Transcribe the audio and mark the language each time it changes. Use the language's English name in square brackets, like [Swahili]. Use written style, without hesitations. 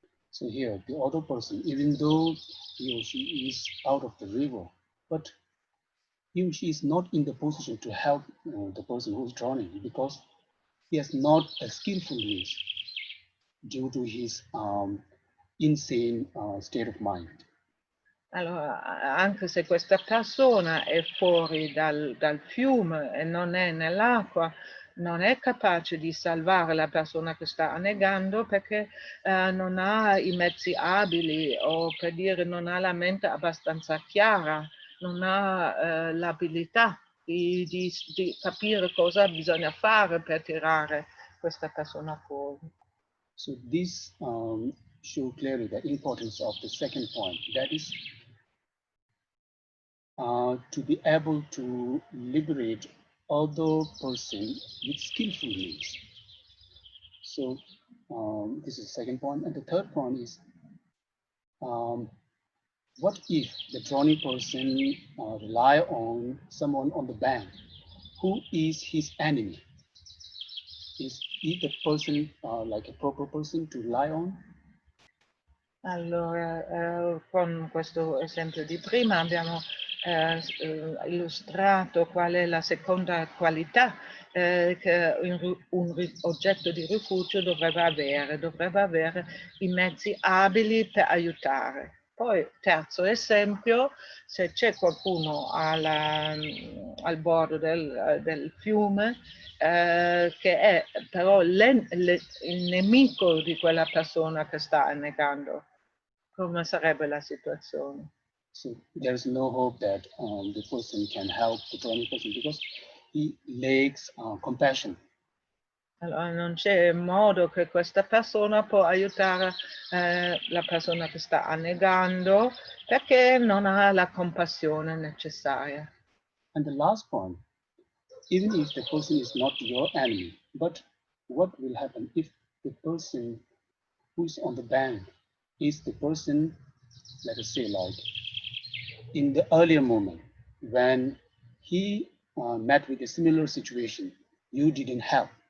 [English] So here, the other person, even though he or she is out of the river, but he or she is not in the position to help the person who is drowning because he has not a skillful means due to his insane state of mind. [Italian] Allora, anche se questa persona è fuori dal fiume e non è nell'acqua, non è capace di salvare la persona che sta annegando perché non ha i mezzi abili o per dire non ha la mente abbastanza chiara, non ha l'abilità di capire cosa bisogna fare per tirare questa persona fuori. [English] So this show clearly the importance of the second point, that is to be able to liberate other person with skillful means. So this is the second point. And the third point is, what if the drowning person rely on someone on the bank who is his enemy? Is the person like a proper person to rely on? [Italian] Allora, con questo esempio di prima abbiamo illustrato qual è la seconda qualità che un oggetto di rifugio dovrebbe avere i mezzi abili per aiutare. Poi, terzo esempio, se c'è qualcuno al bordo del fiume che è però il nemico di quella persona che sta annegando, come sarebbe la situazione? [English] So there's no hope that the person can help the drowning person because he lacks compassion. [Italian] Allora non c'è modo che questa persona può aiutare la persona che sta annegando perché non ha la compassione necessaria. [English] And the last point, even if the person is not your enemy, but what will happen if the person who's on the bank is the person, let us say, like in the earlier moment when he met with a similar situation, you didn't help.